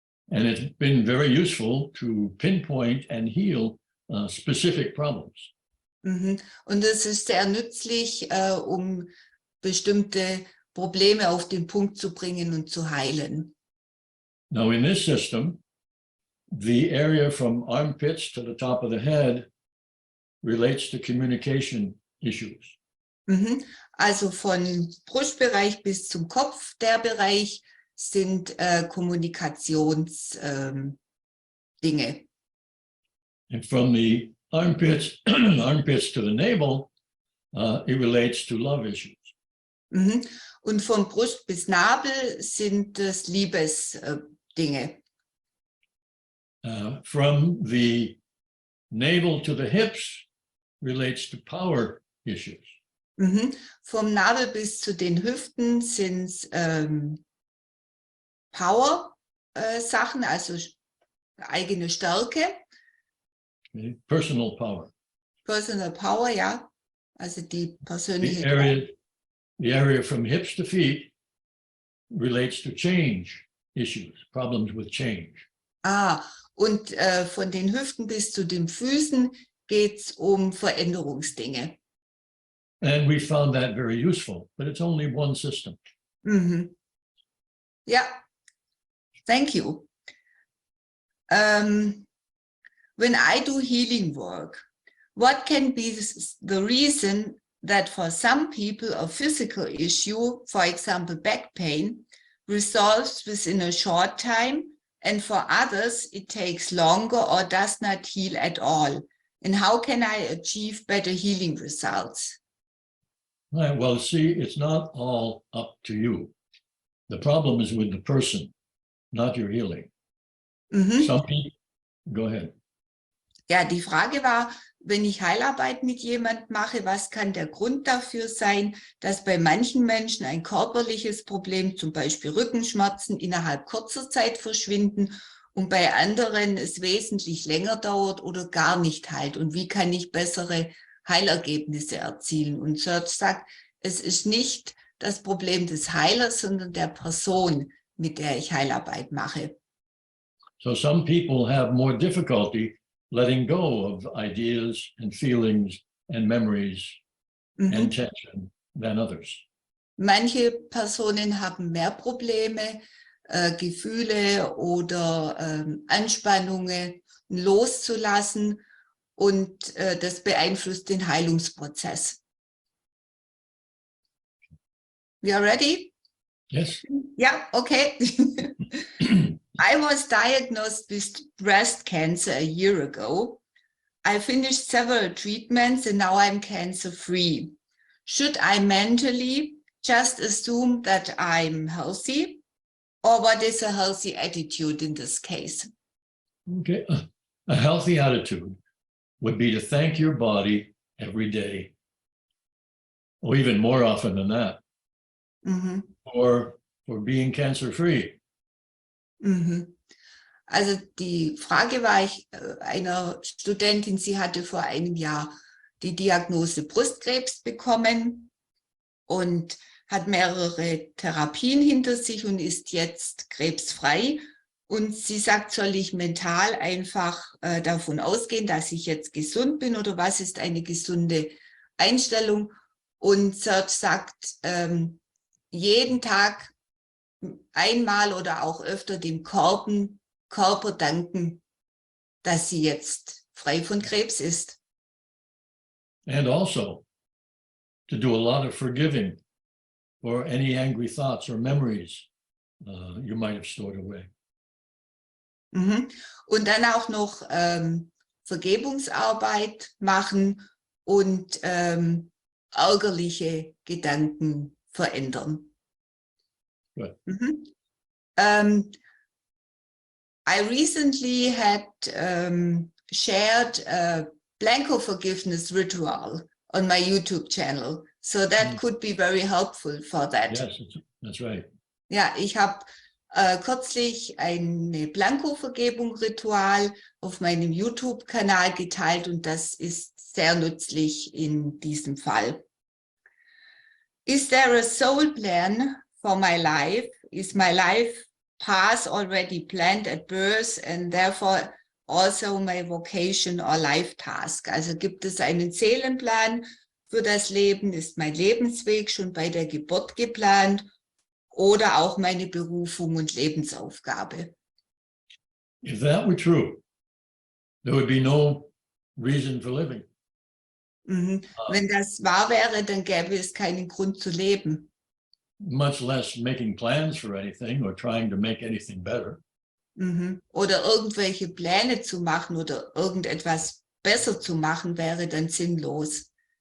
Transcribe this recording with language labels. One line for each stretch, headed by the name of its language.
English: And it's been very useful to pinpoint and heal specific problems. Mhm.
German: Und es ist sehr nützlich, um bestimmte Probleme auf den Punkt zu bringen und zu heilen.
English: Now, in this system, the area from armpits to the top of the head relates to communication issues. Mhm.
German: Also von Brustbereich bis zum Kopf, der Bereich sind Kommunikationsdinge.
English: And from the armpits, armpits to the navel, it relates to love issues. Mhm.
German: Und von Brust bis Nabel sind es Liebesdinge.
English: From the navel to the hips relates to power issues. Mhm.
German: Vom Nabel bis zu den Hüften sind es Power-Sachen, also eigene Stärke.
English: Okay? Personal power. Personal Power,
German: ja. Also die persönliche
English: The area from hips to feet relates to change issues, problems with change.
German: Und von den Hüften bis zu den Füßen geht es um Veränderungsdinge.
English: And we found that very useful, but it's only one system. Mhm.
German: Ja,
English: thank you. When I do healing work, what can be the reason that for some people a physical issue, for example, back pain, resolves within a short time, and for others it takes longer or does not heal at all? And how can I achieve better healing results? Right, well, see, it's not all up to you. The problem is with the person, not your healing. Mhm. Some people, go ahead.
German: Ja, die Frage war, wenn ich Heilarbeit mit jemandem mache, was kann der Grund dafür sein, dass bei manchen Menschen ein körperliches Problem, zum Beispiel Rückenschmerzen, innerhalb kurzer Zeit verschwinden und bei anderen es wesentlich länger dauert oder gar nicht heilt? Und wie kann ich bessere Heilergebnisse erzielen? Und Serge sagt, es ist nicht das Problem des Heilers, sondern der Person, mit der ich Heilarbeit mache.
English: So some people have more difficulty letting go of ideas and feelings and memories and tension than others.
German: Manche Personen haben mehr Probleme, Gefühle oder Anspannungen loszulassen und das beeinflusst den Heilungsprozess.
English: We are ready? Yes. Yeah, okay. I was diagnosed with breast cancer a year ago. I finished several treatments and now I'm cancer-free. Should I mentally just assume that I'm healthy? Or what is a healthy attitude in this case? Okay. A healthy attitude would be to thank your body every day, or even more often than that, for being cancer-free.
German: Also die Frage war einer Studentin, sie hatte vor einem Jahr die Diagnose Brustkrebs bekommen und hat mehrere Therapien hinter sich und ist jetzt krebsfrei. Und sie sagt, soll ich mental einfach davon ausgehen, dass ich jetzt gesund bin oder was ist eine gesunde Einstellung? Und Serge sagt, jeden Tag einmal oder auch öfter dem Körper danken, dass sie jetzt frei von Krebs ist.
English: And also to do a lot of forgiving for any angry thoughts or memories you might have stored away.
German: Und dann auch noch Vergebungsarbeit machen und ärgerliche Gedanken verändern.
English: Good. I recently had shared a Blankovergebung ritual on my YouTube channel. So that could be very helpful for that. Yes, that's right.
German: Ja, ich habe kürzlich eine Blankovergebung-Ritual auf meinem YouTube-Kanal geteilt und das ist sehr nützlich in diesem Fall.
English: Is there a soul plan for my life? Is my life path already planned at birth and therefore also my vocation or life task?
German: Also gibt es einen Seelenplan für das Leben? Ist mein Lebensweg schon bei der Geburt geplant? Oder auch meine Berufung und Lebensaufgabe?
English: If that were true, there would be no reason for living.
German: Wenn das wahr wäre, dann gäbe es keinen Grund zu leben.
English: Much less making plans for anything or trying to make anything better.
German: Oder irgendwelche Pläne zu machen oder irgendetwas besser zu machen, wäre dann sinnlos.